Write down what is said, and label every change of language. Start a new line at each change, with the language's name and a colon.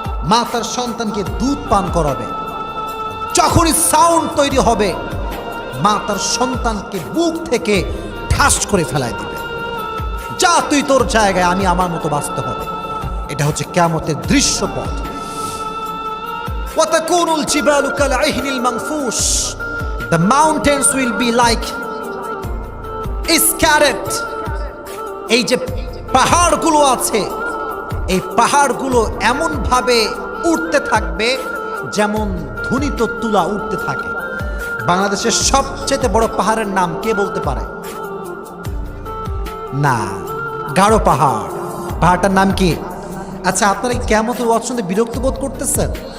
Bangla: মা তার সন্তানকে দুধ পান করাবে, যখনই সাউন্ড তৈরি হবে মা তার সন্তানকে বুক থেকে ঠাস করে ফেলায় দিবে, যা তুই তোর জায়গায়, আমি আমার মতো বাঁচতে হবে। এটা হচ্ছে কিয়ামতের দৃশ্যপট।
Arabic: ওয়া তাকুনুল জিবালু কাল আইহনিল মানফুশ।
English: The mountains will be like scattered.
Bangla: এই যে পাহাড়গুলো আছে, এই পাহাড়গুলো এমন ভাবে উঠতে থাকবে যেমন ধ্বনিত তুলা উঠতে থাকে। বাংলাদেশের সবচেয়ে বড় পাহাড়ের নাম কে বলতে পারে? না, গাঢ় পাহাড়। পাহাড়টার নাম কি? আচ্ছা, আপনারা কিয়ামতের ওয়াজ শুনতে বিরক্ত বোধ করতেছেন?